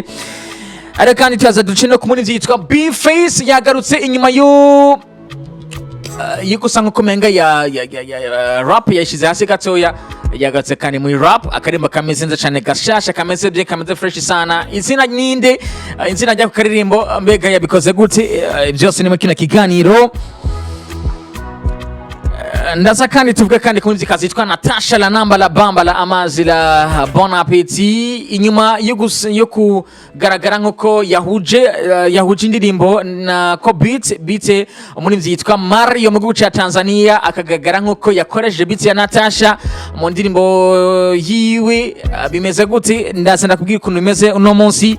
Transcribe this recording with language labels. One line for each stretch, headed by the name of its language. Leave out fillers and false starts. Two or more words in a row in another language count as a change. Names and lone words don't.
Rundi: Ariko kandi turaza duce no kumuri vyitwa B-Face yagarutse inyuma yikusanga kumenga ya rap yashize hasi gatoya, yagatse kandi muri rap akarimba kameze neza cyane gashasha kameze bye kameze fresh sana. Izina ninde, izina rya karirimbo mbega yabikoze gute, byose ni mu kino kiganiro. Ndaza kandi tuvuge kandi ku muziki yitwa Natasha la namba la bamba la amazi la bon appétit, inyuma yo kugaragara nk'uko yahuje indirimbo na ko beat umuririmbyi yitwa Mario mu gihugu cya Tanzania, akagaragara nk'uko yakoresheje beat ya Natasha mu ndirimbo yiwe. Bimeze gute ndaza ndakubwira ukuntu bimeze uno munsi.